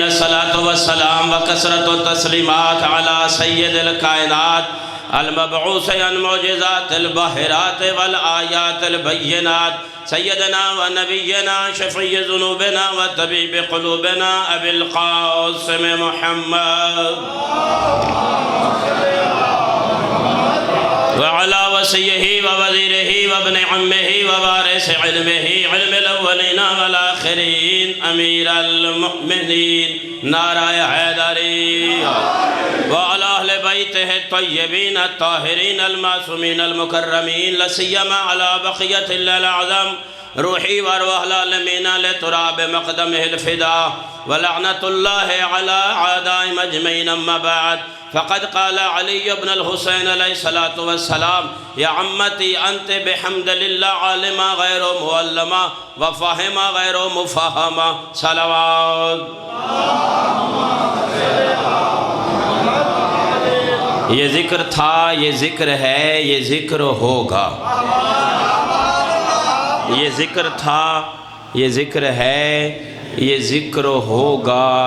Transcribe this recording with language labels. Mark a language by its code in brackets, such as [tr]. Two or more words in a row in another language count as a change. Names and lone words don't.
[ar] الصلاة والسلام وکثرت التسلیمات علی سید الکائنات المبعوث عن معجزات الباہرات والآیات البینات سیدنا و نبینا شفیع ذنوبنا و طبیب قلوبنا ابی القاسم محمد وعلى وصيه ووزيره وابن عمه ووارث علمه علم الأولين والآخرين أمير المؤمنين [ur] نعرہ حیدری [ar] وعلى أهل بيته الطيبين الطاهرين المعصومين المكرمين لا سيما على بقية الله الأعظم روحي وارواح العالمين لتراب مقدمه الفداء ولعنة الله على أعدائهم أجمعين. أما بعد فقد قال علي بن الحسين عليه الصلاة والسلام يا عمتي أنت بحمد الله عالما غير معلما وفاهما غير مفهما. صلوات. [ur] یہ ذکر تھا، یہ ذکر ہے، یہ ذکر ہوگا. یہ ذکر تھا، یہ ذکر ہے، یہ ذکر ہوگا.